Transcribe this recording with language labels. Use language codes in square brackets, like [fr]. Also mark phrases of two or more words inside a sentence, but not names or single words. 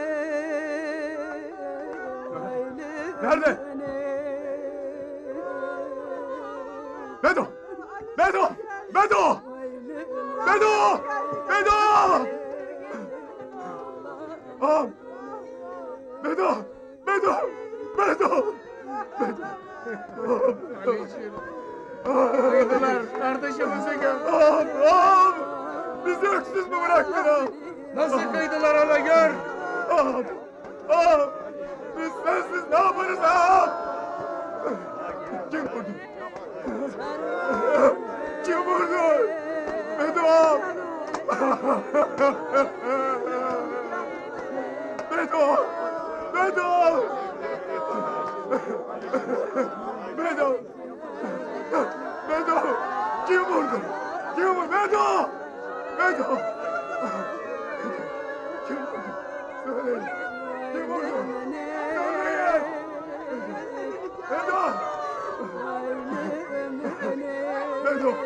[tr] Nerede? Bedo! Bedo! Bedo! Bedo! Bedo! Ağam! Bedo! Bedo! Bedo! Kıydılar, kardeşimizi gör. Ağam! Bizi öksüz mü bıraktın ağam? Nasıl kıydılar ona gör. Ağam! Ağam! Biz sensiz ne yaparız ağam? Kim vurdu? Kim vurdu? Bedo ağam! Bedo! Bedo! Bedo! Bedo! Kim vurdu? Kim vurdu? Bedo! Bedo! Kim vurdu? Söyleyin. Kim vurdu? Söyleyin. Bedo! Bedo!